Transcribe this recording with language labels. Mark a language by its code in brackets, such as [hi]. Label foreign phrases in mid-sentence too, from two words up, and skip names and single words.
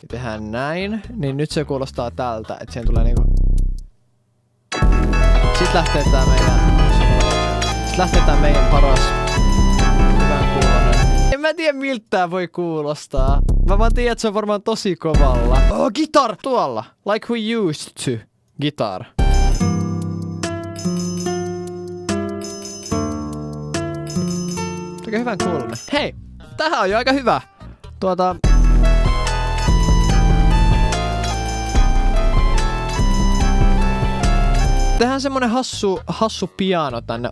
[fi] Tehdään näin, niin nyt se kuulostaa tältä, että siihen tulee niinku... Sitten lähtee tää meidän paras hyvän kuulonen. En mä tiedä miltä tää voi kuulostaa. Mä vaan tiedän, että se on varmaan tosi kovalla. [en] Oh, guitar! Tuolla. Like we used to. Guitar. [fi] Aika hyvän kuulonen. Hei! Tähän on jo aika hyvä. Tehdään semmonen hassu piano tänne.